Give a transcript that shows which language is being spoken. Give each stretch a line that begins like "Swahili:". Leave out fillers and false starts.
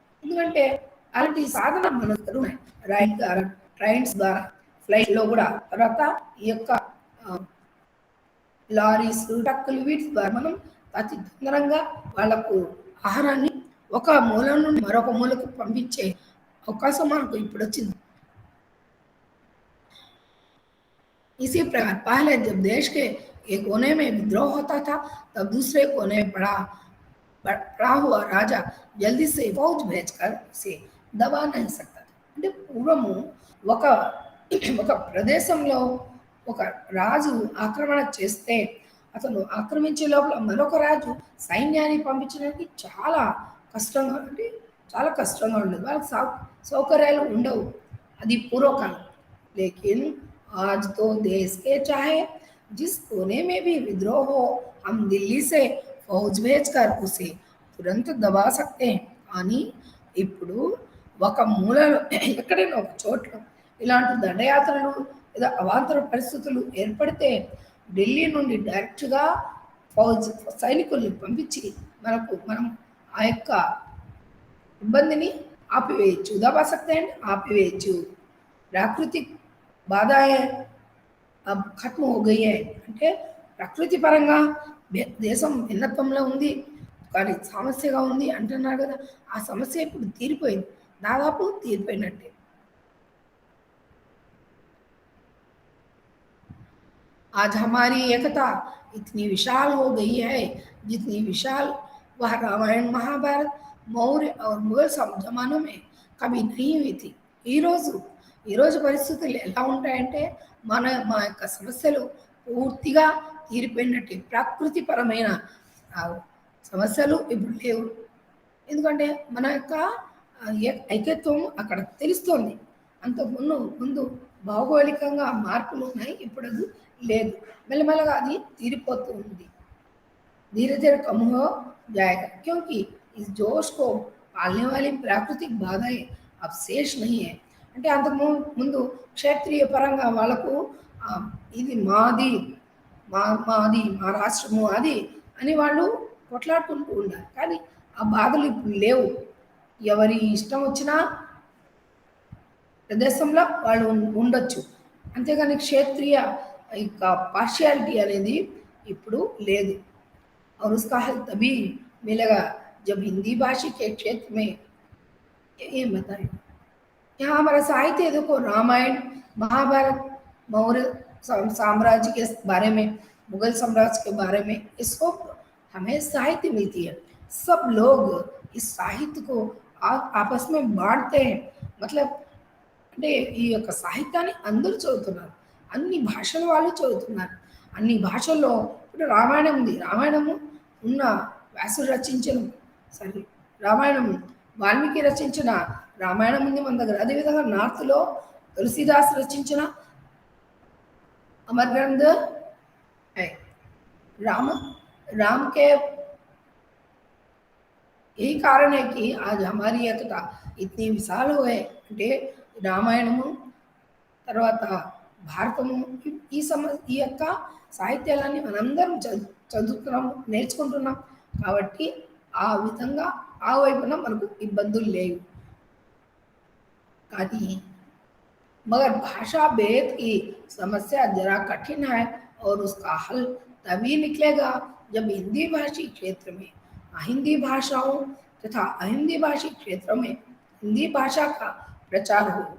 Telugu: ఎందుకంటే అలాంటి సాధన మన దగ్గర ఉన్నాయి. ట్రైన్స్ ద్వారా ఫ్లైట్లో కూడా తర్వాత ఈ యొక్క లారీస్ ట్రక్కులు వీటి ద్వారా మనం అతి తొందరగా వాళ్లకు ఆహారాన్ని ఒక మూల నుండి మరొక మూలకు పంపించే అవకాశం మనకు ఇప్పుడు వచ్చింది.
Hindi: इसी प्रकार पहले जब देश के एक कोने में विद्रोह होता था तब दूसरे कोने में पड़ा हुआ राजा जल्दी से फौज भेजकर उसे दबा नहीं सकता था.
Telugu: అంటే పూర్వము ఒక ఒక ప్రదేశంలో ఒక రాజు ఆక్రమణ చేస్తే అతను ఆక్రమించే లోపల మరొక రాజు సైన్యాన్ని పంపించడానికి చాలా కష్టంగా, అంటే చాలా కష్టంగా ఉండదు, వాళ్ళకి సౌకర్యాలు ఉండవు. అది పూర్వకాలం.
Hindi: लेकिन आज तो देश के चाहे जिस कोने में भी विद्रोह हो, हम दिल्ली से फौज भेजकर उसे तुरंत दबा सकते हैं.
Telugu: కానీ ఇప్పుడు ఒక మూలలో ఎక్కడైనా ఒక చోట్ల ఇలాంటి దండయాత్రలు లేదా అవాంతర పరిస్థితులు ఏర్పడితే ఢిల్లీ నుండి డైరెక్ట్గా ఫౌజ్ సైనికుల్ని పంపించి మనం ఆ యొక్క ఇబ్బందిని ఆపివేయచ్చు,
Hindi: దబా సక్తే हैं,
Telugu: ఆపివేయచ్చు.
Hindi: ప్రాకృతిక బాధాయే అబ్ ఖత్మ హో గయి హై.
Telugu: అంటే ప్రకృతి పరంగా దేశం భిన్నత్వంలో ఉంది, కానీ సమస్యగా ఉంది అంటున్నారు కదా, ఆ సమస్య ఇప్పుడు తీరిపోయింది, దాదాపు తీరిపోయినట్టే.
Hindi: आज हमारी एकता इतनी विशाल हो गई है जितनी विशाल वह रामायण महाभारत मौर्य और मुगल जमानों में कभी नहीं हुई थी.
Telugu: ఈరోజు ఈరోజు పరిస్థితులు ఎలా ఉంటాయంటే మా యొక్క సమస్యలు పూర్తిగా తీరిపోయినట్టే. ప్రకృతిపరమైన సమస్యలు ఇప్పుడు లేవు, ఎందుకంటే మన యొక్క ఐక్యత్వం అక్కడ తెలుస్తోంది. ముందు భౌగోళికంగా మార్పులు ఉన్నాయి, ఇప్పుడు అది లేదు, మెల్లమెల్లగా అది తీరిపోతూ ఉంది.
Hindi: धीरे धीरे कम हो जाएगा क्योंकि इस जोश को पालने वाली प्राकृतिक बाधाएं अब शेष नहीं है.
Telugu: అంటే అంతకు ముందు క్షేత్రీయ పరంగా వాళ్ళకు ఇది మాది, మాది మా రాష్ట్రము అది అని వాళ్ళు కొట్లాడుకుంటూ ఉన్నారు, కానీ ఆ బాధలు ఇప్పుడు లేవు. ఎవరి ఇష్టం వచ్చినా ప్రదేశంలో వాళ్ళు ఉండొచ్చు, అంతేగాని క్షేత్రీయ యొక్క పార్షియాలిటీ అనేది ఇప్పుడు లేదు.
Hindi: और उसका हल तभी मिलेगा जब हिंदी भाषी के क्षेत्र में ये बताए. यहाँ हमारा साहित्य देखो, रामायण महाभारत मौर्य साम्राज्य के बारे में, मुगल साम्राज्य के बारे में, इसको हमें साहित्य मिलती है. सब लोग इस साहित्य को आपस में बांटते हैं.
Telugu: मतलब అంటే ఈ యొక్క సాహిత్యాన్ని అందరూ చదువుతున్నారు, అన్ని భాషల వాళ్ళు చదువుతున్నారు. అన్ని భాషల్లో ఇప్పుడు రామాయణం ఉంది, రామాయణము ఉన్న వ్యాసుడు రచించిన రామాయణం వాల్మీకి రచించిన రామాయణం ఉంది మన దగ్గర. అదేవిధంగా నార్త్లో తులసిదాస్ రచించిన
Hindi: अमर ग्रंथ है. राम के यही कारण है कि आज हमारी एकता इतनी विशाल हो है.
Telugu: అంటే రామాయణము తర్వాత భారతము ఈ యొక్క సాహిత్యాలన్నీ మనందరం చదువుతున్నాం, నేర్చుకుంటున్నాం, కాబట్టి ఆ విధంగా ఆ వైపున మనకు ఇబ్బందులు లేవు.
Hindi: కానీ मगर भाषा भेद की समस्या जरा कठिन है और उसका हल तभी निकलेगा जब हिंदी भाषी क्षेत्र में अहिंदी भाषाओं तथा अहिंदी भाषी क्षेत्र में हिंदी भाषा का प्रचार हो.